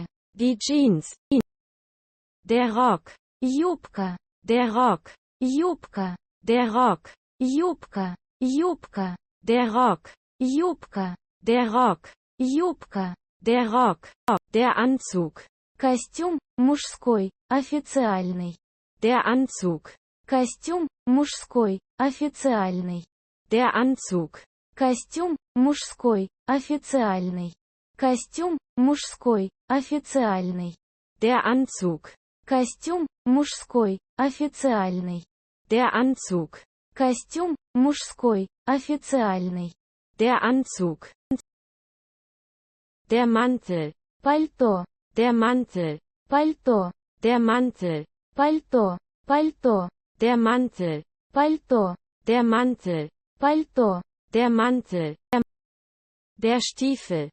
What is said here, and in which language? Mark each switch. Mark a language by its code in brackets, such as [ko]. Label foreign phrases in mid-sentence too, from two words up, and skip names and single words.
[de] die Jeans. Der Rock, [ru] Юбка. [de] der Rock, [ru] Юбка. [de] der Rock, [ru] Юбка. Юбка. [de] der Rock, [ru] Юбка. [de] der Rock, [ru] Юбка. [de] der Rock, der Anzug, [ru] Костюм мужской, официальный. [de] der Anzug, [ru] Костюм мужской, официальный. [de] der Anzug, [ru] Костюм мужской, официальный. Костюм мужской, официальный. [de] der Anzug, [ru] Костюм мужской, официальный. [de] der Anzug, [ru] Костюм мужской, официальный. [de] der Anzug. Der Mantel, [ru] Пальто. [de] der Mantel, [ru] Пальто. [de] der Mantel, [ru] Пальто. Пальто. [de] der Mantel, [ru] Пальто. [de] der Mantel, [ru] Пальто. [de] der Mantel, der Stiefel,